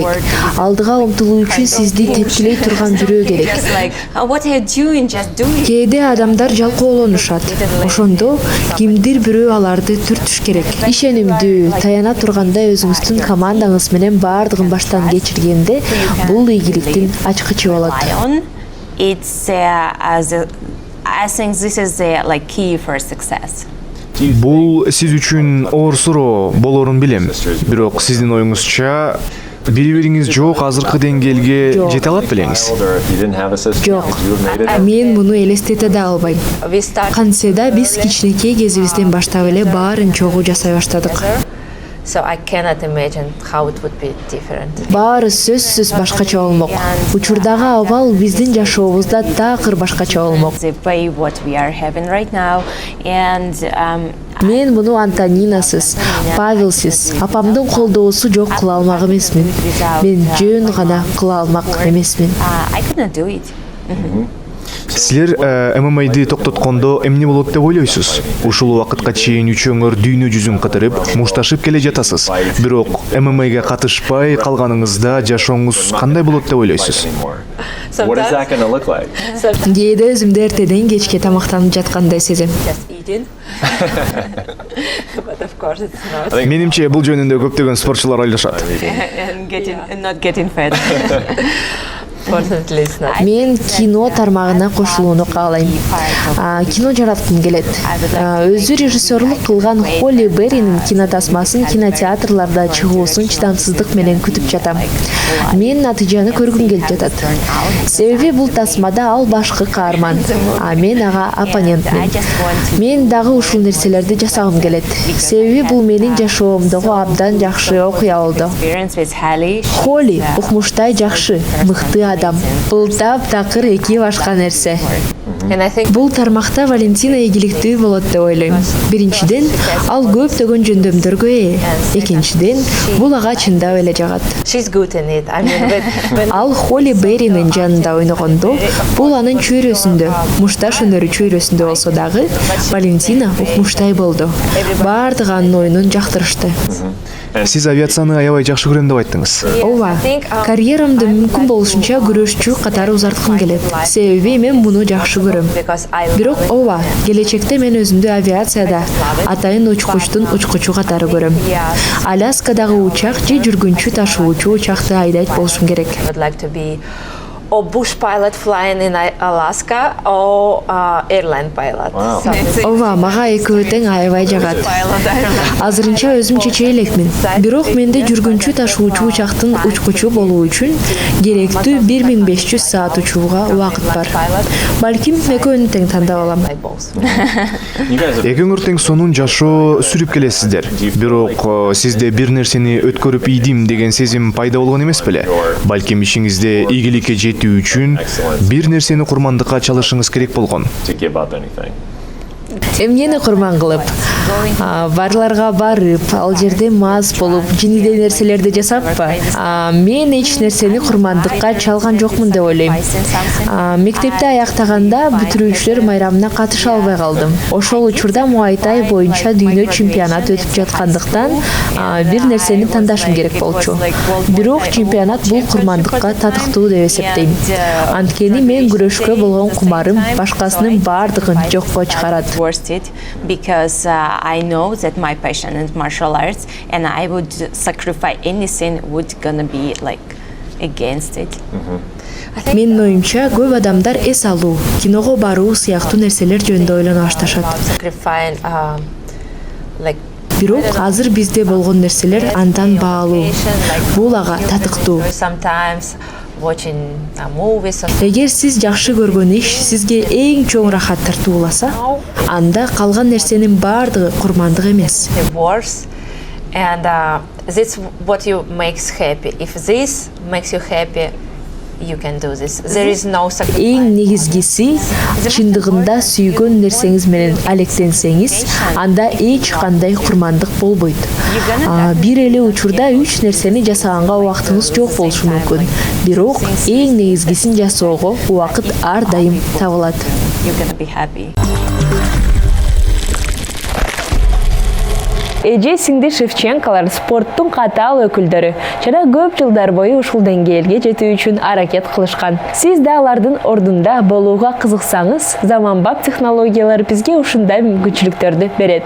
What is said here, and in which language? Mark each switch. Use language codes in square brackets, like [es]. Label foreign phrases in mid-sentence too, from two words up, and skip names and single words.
[ky] Алдыга умтулуу үчүн сизди тепкилей турган бирөө керек. Кээде адамдар жалкоолонушат. Ошондо кимдир бирөө аларды түртүш керек. Ишенимдүү, таяна тургандай өзүңүздүн командаңыз менен бардыгын баштан кечиргенде, бул ийгиликтин ачкычы болот. [en] I think this is the key for success. [ky] Бул сиз үчүн оор суроо болорун билем. Бирок сиздин оюңузча бири-бириңиз жок азыркы деңгээлге жете алат белеңиз? Жок. Мен муну элестете да албайм. Кантсе биз кичинекей кезибизден баштап эле баарын чогуу жасай баштадык. [en] So I cannot imagine how it would be different. [ky] Баары сөзсүз башкача болмок. Учурдагы абал биздин жашообузда такыр башкача болмок. [en] The way what we are having right now, and [ky] Мен муну Антонинасыз, Павелсиз, апамдын колдоосу жок кыла алмак эмесмин. Мен жөн гана кыла алмак эмесмин. [en] I could not do it. [ky] Силер ММА'ды токтоткондо эмне болот деп ойлойсуз? Ушул убакытка чейин үчөөңөр дүйнө жүзүн кытырып, мушташып келе жатасыз. Бирок ММА'га катышпай калганыңызда жашооңуз кандай болот деп ойлойсуз? [en] What is that going to look like? [ky] Кээде өзүмдү эртеден кечке тамактанып жаткандай сезем. [en] Just eating. But of course it's not. [ky] Менимче бул жөнүндө көптөгөн спортчулар ойлошот. [en] And not getting fat. Fortunately it's not. [ky] Мен кино тармагына кошулууну каалайм. Кино жараткым келет. Өзү режиссерлук кылган Холли Берринин кинотасмасын кинотеатрларда чыгуусун чыдамсыздык менен күтүп жатам. Мен натыйжаны көргүм келип жатат. Себеби бул тасмада ал башкы каарман, а мен ага оппонентмин. Мен дагы ушул нерселерди жасагым келет. Себеби бул менин жашоомдогу абдан жакшы окуя болду. [en] Experience with Hallie. [ky] Холли укмуштай жакшы, мыкты адам. Бул таптакыр эки башка нерсе. [en] And I think [ky] Бул тармакта Валентина ийгиликтүү болот деп ойлойм. Биринчиден, ал көптөгөн жөндөмдөргө ээ. Экинчиден, бул ага чындап эле жагат. [en] she's good in it. I mean, when [ky] Ал Холли Берринин жанында ойногондо, бул анын чөйрөсүндө, мушташ өнөрү чөйрөсүндө болсо дагы, Валентина укмуштай болду. Бардыгы анын оюнун жактырышты. Сиз авиацияны аябай жакшы көрөм деп айттыңыз. Ооба, карьерамды мүмкүн болушунча күрөшчү катары узарткым келет. Себеби мен муну жакшы көрөм. [en] because I [ky] Бирок ооба, келечекте мен өзүмдү авиацияда атайын учкучтун учкучу катары көрөм. Аляскадагы учак же жүргүнчү ташуучу учакты айдайт болушум керек. [en] would like to be or bush pilot flying in Alaska or airline pilot. Wow. So it's [ky] Ооба, мага экөө тең аябай жагат. Азырынча өзүм чече элекмин. Бирок менде жүргүнчү ташуучу учактын учкучу болуу үчүн керектүү 1500 саат учууга убакыт бар. Балким экөөнү тең тандап алам. [en] like both. You guys have [ky] Экөөңөр тең сонун жашоо сүрүп келесиздер. Бирок сизде бир нерсени өткөрүп ийдим деген сезим пайда болгон эмес беле? Балким ишиңизде ийгиликке жетүү үчүн бир нерсени курмандыкка чалышыңыз керек болгон. [en] to give up anything. [ky] Эмнени курман кылып, барларга барып, ал жерде мас болуп, жинидей нерселерди жасаппы? Мен эч нерсени курмандыкка чалган жокмун деп ойлойм. Мектепти аяктаганда бүтүрүүчүлөр майрамына катыша албай калдым. Ошол учурда Муайтай боюнча дүйнө чемпионат өтүп жаткандыктан бир нерсени тандашым керек болчу. Бирок чемпионат бул курмандыкка татыктуу деп эсептейм. Анткени мен күрөшкө болгон кумарым башкасынын бардыгын жокко чыгарат. [en] Worth it because I know that my passion is martial arts and I would sacrifice anything would gonna be like against it. [ky] Менин оюмча көп адамдар эс алуу, киного баруу сыяктуу нерселер жөнүндө ойлоно башташат. [en] Sacrificing like [ky] Бирок азыр бизде болгон нерселер андан баалуу. Бул ага татыктуу. [en] sometimes watching movies or [ky] Эгер сиз жакшы көргөн иш сизге эң чоң рахат тартууласа, анда калган нерсенин бардыгы курмандык эмес. [en] something worse, and that's what you makes happy. If this makes you happy, you can do this. There is no sacrifice. [ky] Эң негизгиси чындыгында сүйгөн нерсеңиз менен алектенсеңиз, анда эч кандай курмандык болбойт. Бир эле учурда 3 нерсени жасаганга убактыңыз жок болушу мүмкүн. Бирок эң негизгисин жасоого убакыт ар дайым табылат. [en] You're gonna be happy. [ky] Эже сиңди Шевченкалар спорттун катаал өкүлдөрү жана көп жылдар бою ушул деңгээлге жетүү үчүн аракет кылышкан. Сиз да алардын ордунда болууга кызыксаңыз, заманбап технологиялар бизге ушундай мүмкүнчүлүктөрдү берет.